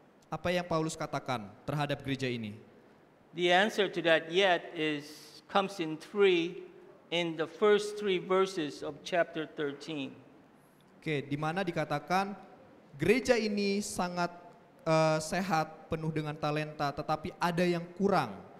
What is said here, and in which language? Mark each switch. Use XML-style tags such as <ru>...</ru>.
<id>Apa yang Paulus katakan terhadap gereja ini?</id> <en>The answer to that yet is comes in the first three verses of chapter 13.</en> <id>Oke, di mana dikatakan gereja ini sangat sehat, penuh dengan talenta, tetapi ada yang kurang.</id>